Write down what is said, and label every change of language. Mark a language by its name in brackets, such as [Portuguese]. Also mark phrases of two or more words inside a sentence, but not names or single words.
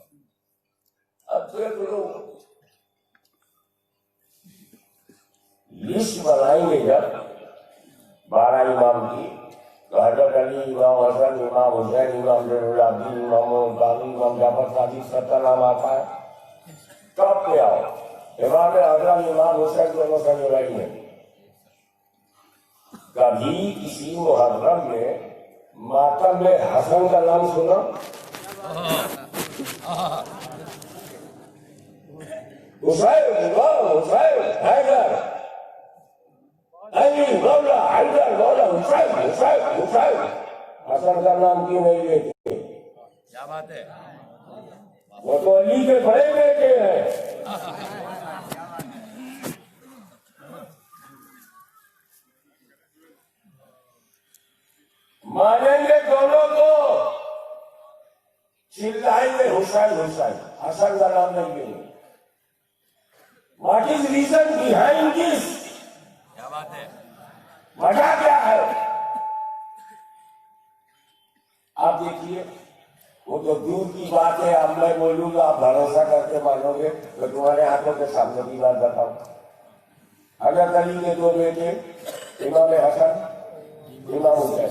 [Hindi] अब देख लो, लिस्ट बनाएंगे जब 12 इमाम की, तो हजरत अली, इमाम हसन, इमाम हुसैन, इमाम जैनुलाब्दीन, इमाम कामी, इमाम जाफर सादिक सबका नाम आता है। कब पे आओ, इमाम हसन, इमाम हुसैन दोनों का लड़ाई है। कभी किसी मुहर्रम में मातम में हसन का नाम सुना? हुसैन, इमाम हुसैन, हैदर, अली, मौला हैदर, मौला हुसैन, हुसैन, हुसैन, हसन का नाम क्यों नहीं लेते? क्या बात है? वो तो अली के बड़े बेटे हैं। मानेंगे दोनों को, चिल्लाएंगे हुसैन हुसैन, हसन का नाम नहीं लेंगे। [English] What is reason behind this? [Hindi] क्या बात है? वजह क्या है? आप देखिए, वो तो दूर की बात है। अब मैं बोलूंगा, आप भरोसा करके मानोगे तो तुम्हारे आंखों के सामने की बात बताऊं। हजरत अली के 2 बेटे, इमाम हसन, इमाम हुसैन।